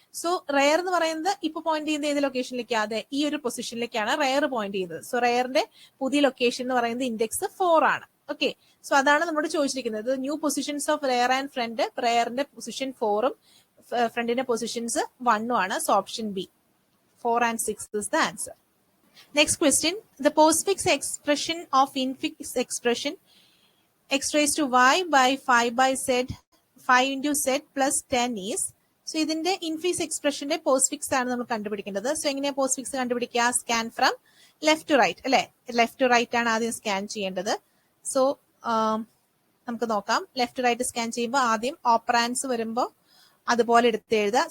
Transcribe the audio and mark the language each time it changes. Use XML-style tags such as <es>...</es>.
<ml>So rare എന്ന് പറയുന്നത് ഇപ്പൊ പോയിന്റ് ചെയ്യുന്ന ഏത് ലൊക്കേഷനിലേക്ക്? അതെ, ഈ ഒരു പൊസിഷനിലേക്കാണ് റയർ പോയിന്റ് ചെയ്യുന്നത്. സോ റയറിന്റെ പുതിയ ലൊക്കേഷൻ എന്ന് പറയുന്നത് ഇൻഡെക്സ് 4 ആണ്. ഓക്കെ. സോ അതാണ് നമ്മോട് ചോദിച്ചിരിക്കുന്നത്.</ml> <en>New positions of rear and front.</en> <ml>റയറിന്റെ position 4ഉം ഫ്രണ്ടിന്റെ പൊസിഷൻസ് 1ഉം ആണ്.</ml> <en>So option B, 4 and 6 is the answer. Next question. The postfix expression of infix expression x raised to y by 5 by z 5 into z plus 10 is.</en> <ml>So ഇതിന്റെ infix എക്സ്പ്രഷന്റെ postfix ആണ് നമ്മൾ കണ്ടുപിടിക്കേണ്ടത്. So എങ്ങനെയാ postfix കണ്ടുപിടിക്കുക?</ml> <en>scan from left to right</en> <ml>അല്ലെ? Left to right ആണ് ആദ്യം scan ചെയ്യേണ്ടത്. സോ നമുക്ക് നോക്കാം. ലെഫ്റ്റ് ടു റൈറ്റ് സ്കാൻ ചെയ്യുമ്പോൾ ആദ്യം ഓപ്പറാൻസ് വരുമ്പോൾ അതുപോലെ എടുത്ത് എഴുതുക.</ml>